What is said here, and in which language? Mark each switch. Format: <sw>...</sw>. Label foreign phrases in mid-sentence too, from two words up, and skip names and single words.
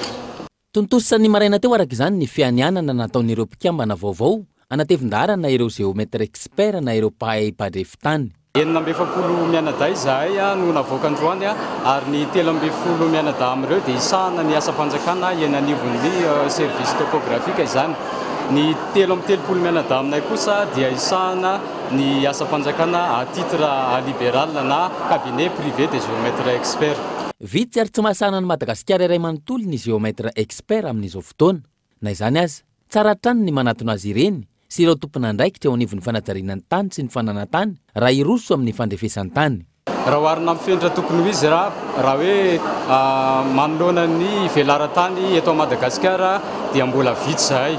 <mg>Tontosany maraina teo araka izany ny fianianana nataon'ireo mpikambana vaovao anatevin-darana ireo</mg> <fr>géomètre expert</fr> <mg>na ireo mpahay padrefitany. 9 mianaday zahay no navoakandroany ary ny 13 mianada amin'ireo dia isahana ny asa-panjakana enanivon'ny service topografika izany. Ny 13 mianada aminay kosa dia isahana ny asa-panjakana</mg> <fr>à titre libéral</fr> <mg>na</mg> <fr>cabinet privé des géomètres experts.</fr> <mg>Vitsy ary tsy mahasana ny Madagasikara iray manontolo ny</mg> <fr>géomètre expert</fr> <mg>amin'izao fotoana. Na izany azy, tsara trany ny manatona azy ireny sy ireo tompona andraikitra eo anivon'ny fanajarianany tany sy ny fananantany raha iroso amin'ny fandrefesany tany. Raha oharina mifenitra tokony ho izy raha hoe manoloana ny velaran-tany eto Madagasikara dia mbola vitsy zahay.</mg>